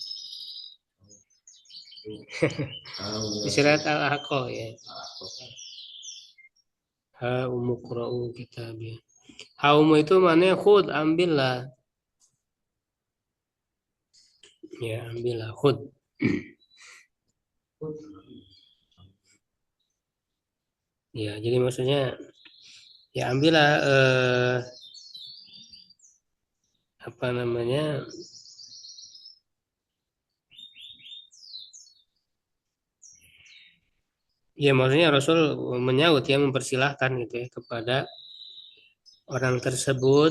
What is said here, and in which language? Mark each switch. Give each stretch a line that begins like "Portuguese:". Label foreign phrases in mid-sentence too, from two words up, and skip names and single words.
Indonesian: Di surat Al-Haqqah ya.
Arabic: هاؤم اقرءوا كتابيه.
Indonesian: Haumu itu maknanya khud, ambillah. Ya, ambillah khud. Ya, jadi maksudnya ya ambillah apa namanya? Ya maksudnya Rasul menyaut ya, mempersilahkan gitu ya kepada orang tersebut.